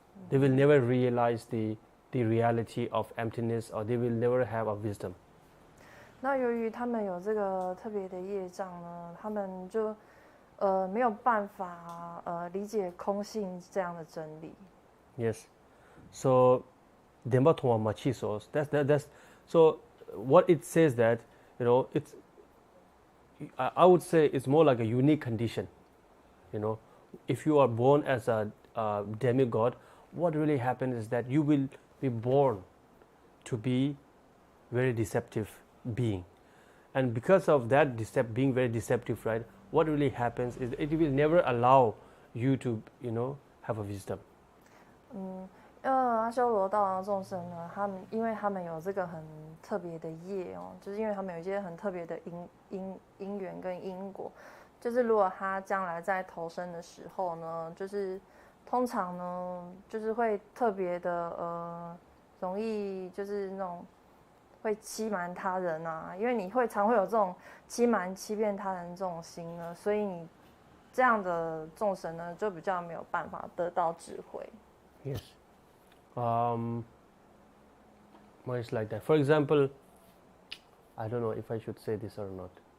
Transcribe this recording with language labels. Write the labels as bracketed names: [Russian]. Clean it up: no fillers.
[English] They will never realize the reality of emptiness, or they will never have a wisdom. [Chinese] 那由于他们有这个特别的业障呢，他们就没有办法理解空性这样的真理。 [English] Yes, so Demba Thoma Machisos. That's so. What it says that it's. I would say it's more like a unique condition. If you are born as a demigod, what really happens is that you will be born to be very deceptive being, and because of that being very deceptive, right? What really happens is it will never allow you to have a wisdom. [Chinese] 阿修罗道的众生呢，因为他们有这个很特别的业哦，就是因为他们有一些很特别的因缘跟因果，就是如果他将来在投生的时候呢，就是通常呢，就是会特别的容易就是那种会欺瞒他人啊，因为你常会有这种欺骗他人这种心呢，所以你这样的众生呢，就比较没有办法得到智慧。 [English] Yes. Well, it's like that. For example, I don't know if I should say this or not.